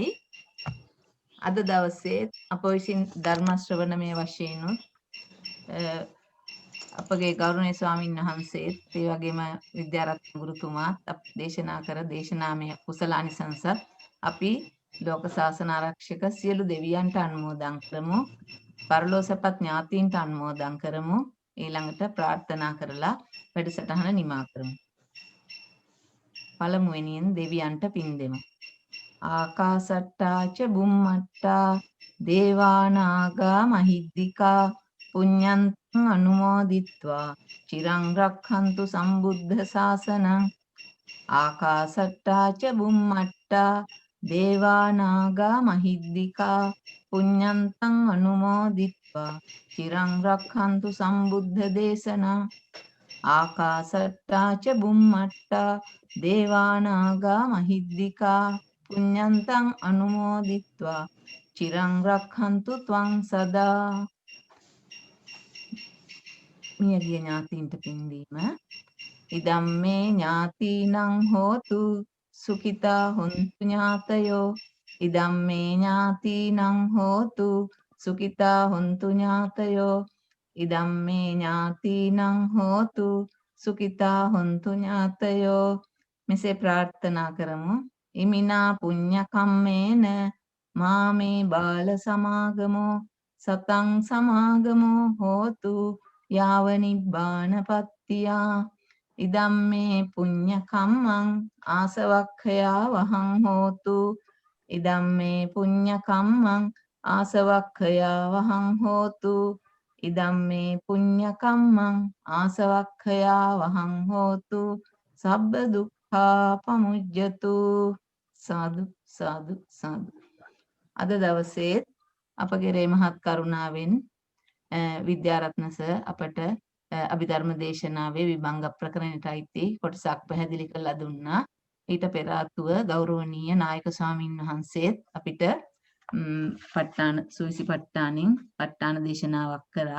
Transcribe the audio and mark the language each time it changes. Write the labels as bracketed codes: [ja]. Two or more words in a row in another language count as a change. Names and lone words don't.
[si] අද දවසේ අප විසින් ධර්ම ශ්‍රවණමය වශයෙන් අපගේ ගෞරවනීය ස්වාමීන් වහන්සේත් ඒ වගේම විද්‍යාරත්න ගුරුතුමාත් දේශනා කර දේශනාමය කුසලානිසංස අපි ලෝක ශාසන ආරක්ෂක සියලු දෙවියන්ට අනුමෝදන් කරමු. පරලෝසපත් ඥාතීන්ට අනුමෝදන් කරමු. ඊළඟට ප්‍රාර්ථනා කරලා වැඩසටහන නිමා කරමු. පළමුවෙනියෙන් දෙවියන්ට පින් දෙමු. [pi] ආකාසට්ටා ච බුම්මට්ටා දේවානාගා මහිද්దికා පුඤ්ඤන්තං අනුමෝදිත්වා චිරං රක්ඛන්තු සම්බුද්ධ ශාසනං. ආකාසට්ටා ච බුම්මට්ටා දේවානාගා මහිද්దికා පුඤ්ඤන්තං අනුමෝදිත්වා චිරං රක්ඛන්තු සම්බුද්ධ දේශනං. ආකාසට්ටා ච බුම්මට්ටා දේවානාගා මහිද්దికා පුඤ්ඤන්තං අනුමෝදිත්වා චිරං රක්ඛන්තු ත්වං සදා. [si] මියගිය ඥාතීන්ට පින් දීම. [pi] ඉදම්මේ ඥාතීනං හෝතු සුඛිතා හොන්තු ඥාතයෝ. ඉදම්මේ ඥාතීනං හෝතු සුඛිතා හොන්තු ඥාතයෝ. ඉදම්මේ ඥාතීනං හෝතු සුඛිතා හොන්තු ඥාතයෝ. [si] මෙසේ ප්‍රාර්ථනා කරමු. [pi] ඉමිනා පුඤ්ඤ කම්මේන මාමේ බාල සමාගමෝ සතං සමාගමෝ හෝතු යාව නිබ්බානපත්තියා. ඉදම්මේ පුඤ්ඤ කම්මං ආසවක්ඛයා වහං හෝතු. ඉදම්මේ පුඤ්ඤ කම්මං ආසවක්ඛයා වහං හෝතු. ඉදම්මේ පුඤ්ඤ කම්මං ආසවක්ඛයා වහං හෝතු. සබ්බ දුක්ඛා පමුජ්ජතු. සාදු සාදු සාදු. [si] අද දවසේ අපගේ මහත් කරුණාවෙන් විද්‍යාරත්න සර් අපට අභිධර්ම දේශනාවේ විභංග ප්‍රකරණයට අයිති කොටසක් පැහැදිලි කරලා දුන්නා. ඊට පෙර ආතුව ගෞරවනීය නායක ස්වාමින් වහන්සේත් අපිට සුවිසි පට්ටානින් පට්ටාන දේශනාවක් කරා.